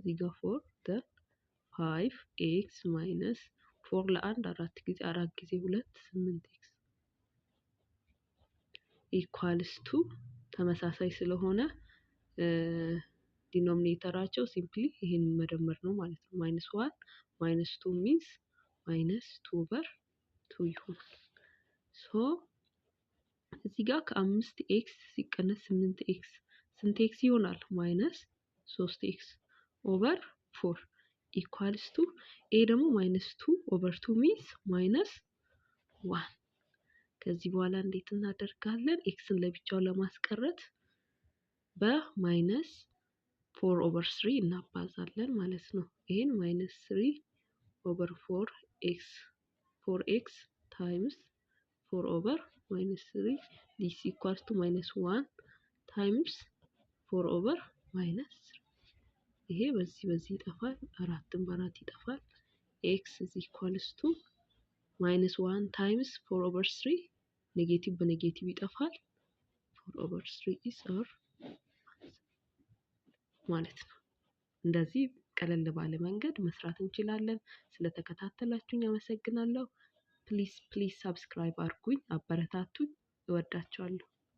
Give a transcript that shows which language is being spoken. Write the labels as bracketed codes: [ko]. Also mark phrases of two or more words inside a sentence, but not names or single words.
[am] እዚህ ጋር 4 [en] then 5x minus 4 [am] ለአንድ 4 ጊዜ 4 ጊዜ 2 [en] 8x equals to [am] ተመሳሳይ ስለሆነ ዲኖሚኔተራቸው ሲምፕሊ ይሄን መደመር ነው ማለት ነው። -1 -2 means -2/2 ይሆናል። እዚህ ጋር ከ5x ሲቀነስ 8x ስንት x ይሆናል? [en] -3x/4 equals to a [am] ደግሞ -2/2 means -1። ከዚህ በኋላ እንዴት እናደርጋለን? ኤክስን ለብቻው ለማስቀረት በ-4/3 እናባዛለን ማለት ነው። ይሄን -3/4x times 4/3 [en] this equals to -1 times 4/3 [am] ይሄ በዚህ ይጠፋል። 4ን በ4 ይጠፋል። [en] x is equals to -1 times 4/3 [am] ኔጌቲቭ በኔጌቲቭ ይጠፋል። [en] 4/3 is our [am] ማለት ነው። እንደዚህ ቀለል ባለ መንገድ መስራት እንችላለን። ስለተከታተላችሁኝ አመሰግናለሁ። [en] please subscribe [am] አድርጉኝ፣ አበረታቱኝ። እወዳችኋለሁ።